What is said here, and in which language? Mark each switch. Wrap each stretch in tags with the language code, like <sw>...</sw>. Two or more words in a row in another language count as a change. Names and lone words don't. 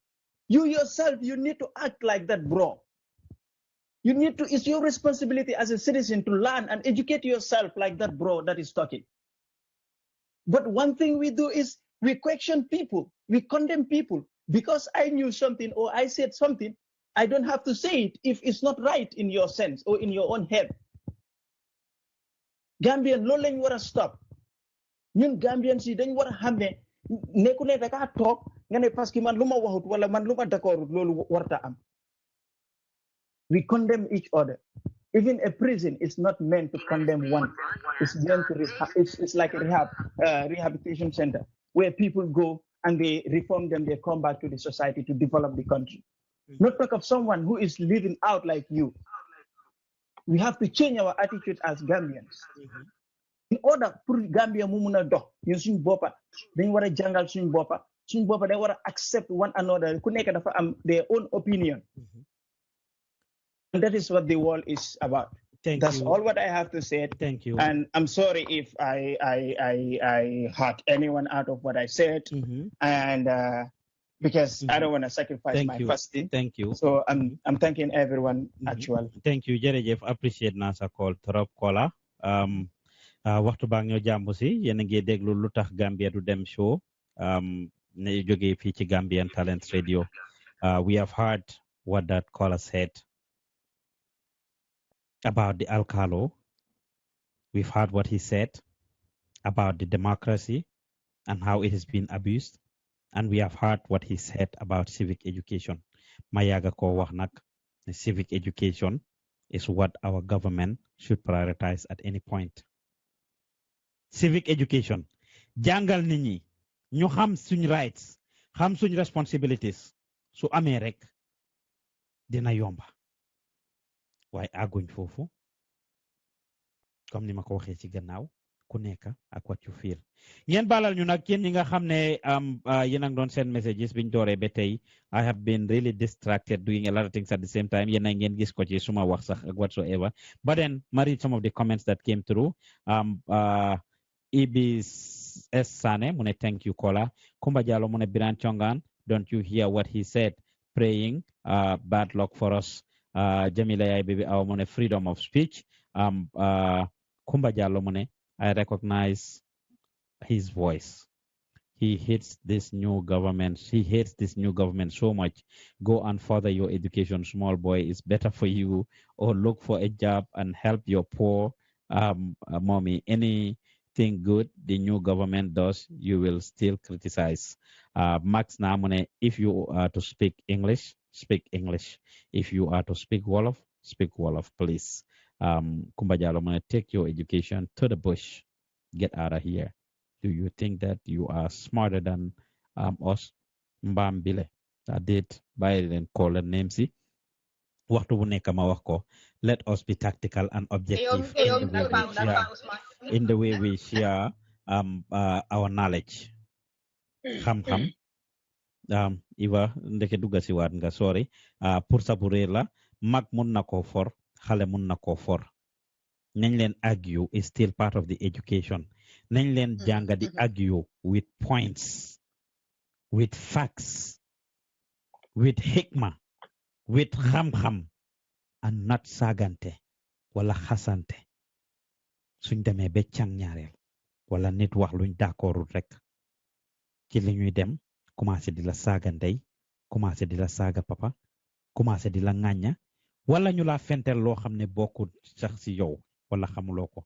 <en>You yourself, you need to act like that, bro. You need to, it's your responsibility as a citizen to learn and educate yourself like that, bro, that is talking. But one thing we do is we question people. We condemn people. Because I knew something or I said something, I don't have to say it if it's not right in your sense or in your own head.</en> <wo>Gambian, loolu lañ war a stop. Ñun Gambians yi dañ war a xam ne nekku ne da ngaa toog nga ne</wo> <fr>parce que</fr> <wo>man lu ma waxut wala man lu ma d'accordut loolu warta am.</wo> <en>We condemn each other. Even a prison is not meant to condemn one. It's meant to it's like a rehabilitation center where people go and they reform them, they come back to the society to develop the country. Not talk of someone who is living out like you. We have to change our attitude as Gambians. In order for Gambia</en> <wo>mu mun a dox ñun suñu boppa dañ war a jàngal suñu boppa dañ war a</wo> <en>accept one another</en> <wo>ku nekk dafa am</wo> <en>their own opinion. And that is what the world is about. That's all what I have to say. Thank you. And I'm sorry if I hurt anyone out of what I said. And because I don't want to sacrifice my fasting. Thank you. So I'm thanking everyone actually. Thank you,</en> <wo>jërëjëf. Appreciate naa sa call trop kola. Waxtu baa ñoo jàmbu si yéen a ngi déglu Lutakh Gambia du dem show ne jógee fii ci Gambian Talents Radio.</wo> <en>We have heard what that caller said. about the Alcalo. We've heard what he said about the democracy and how it has been abused. And we have heard what he said about civic education.</en> <wo>Mayaga ko wax nak,</wo> <en>civic education is what our government should prioritize at any point. Civic education.</en> <wo>Jangal nit ñi ñu xam suñ rights, xam suñ responsibilities. Su amé rek dina yomba. Waaye àgguñ foofu comme ni ma ko waxee ci gannaaw ku nekk ak</wo> <en>what you feel.</en> <wo>Ngeen balal ñu nag yéen ñi nga xam ne yéen a ngi doon</wo> <en>send messages</en> <wo>biñ dooree ba tey</wo> <en>I have been really distracted doing a lot of things at the same time.</en> <wo>Yéen a ngeen gis ko ci suma wax sax ak whatsoever.</wo> <en>But then ma read some of the comments that came through. Ibis S.</en> <wo>Sane mu ne</wo> <en>thank you</en> <wo>Kola. Kumba Jallow mu ne Biran Chongan,</wo> <en>don't you hear what he said? Praying bad luck for us. Jamila Yai Baby Awa</en> <wo>mu ne</wo> <en>freedom of speech. Kumba Jallow</en> <wo>mu ne</wo> <en>I recognize his voice. He hates this new government. He hates this new government so much. Go and further your education, small boy. It's better for you. Or look for a job and help your poor mommy. Anything good the new government does, you will still criticize. Max Namune, if you are to speak English, speak English. If you are to speak Wolof, speak Wolof, please. Kumbajalo, Mune, take your education to the bush. Get out of here. Do you think that you are smarter than us? Mbambile. I did buy it and call a name. See,</en> <wo>waxtu bu nekk ma wax ko.</wo> <en>Let us be tactical and objective in the way we share our knowledge.</en> <wo>Xam-xam. Iva ndeke dugga si waat nga sorry. Pour sa bu réer la mag mun na ko for xale mun na ko for. Nañ leen</wo> <en>argue is still part of the education.</en> <wo>Nañ leen jànga di</wo> <en>argue with points, with facts, with hikma, with xam-xam, and not</en> <wo>sagante wala xasante. Suñ demee ba càng ñaareel wala nit wax luñ d'accordul rek ci li ñuy dem commencé di la saaga ndey, commencé di la saaga papa, commencé di la ŋàñña wala ñu la fentel loo xam ne bokkul sax si yow wala xamuloo ko.</wo>